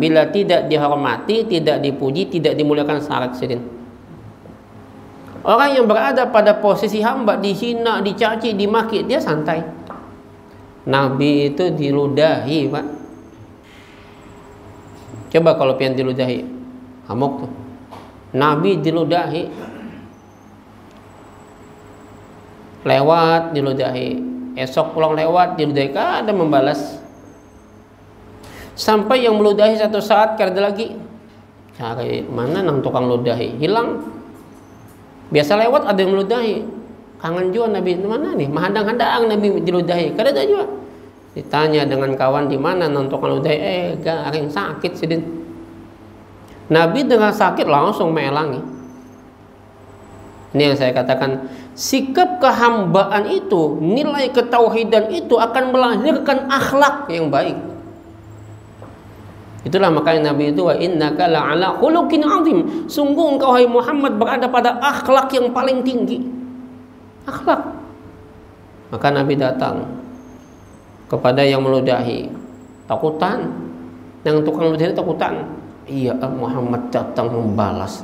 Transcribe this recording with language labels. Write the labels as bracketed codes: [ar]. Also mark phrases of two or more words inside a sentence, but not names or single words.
[id] Bila tidak dihormati, tidak dipuji, tidak dimuliakan, syarat sidin. Orang yang berada pada posisi hamba, dihina, dicaci, dimaki, dia santai. Nabi itu diludahi, Pak. [bjn] Coba kalau pian diludahi, amok tuh. Nabi diludahi, lewat diludahi, esok pulang lewat diludahi, kada membalas. Sampai yang meludahi satu saat kada lagi, cari mana nang tukang ludahi, hilang. Biasa lewat ada yang meludahi, kangen juga Nabi, mana nih, mahadang-hadang Nabi diludahi, kada ada juga. Ditanya dengan kawan, di mana nang tukang ludahi, garing sakit sidin. Nabi dengan sakit langsung melangi. [id] Ini yang saya katakan, sikap kehambaan itu, nilai ketauhidan itu akan melahirkan akhlak yang baik. Itulah makanya Nabi itu, [ar] wa innaka la'ala khuluqin 'azim. [id] Sungguh engkau hai Muhammad berada pada akhlak yang paling tinggi. Akhlak. Maka Nabi datang kepada yang meludahi, takutan. Yang tukang ludahi takutan. Iya, Muhammad datang membalas.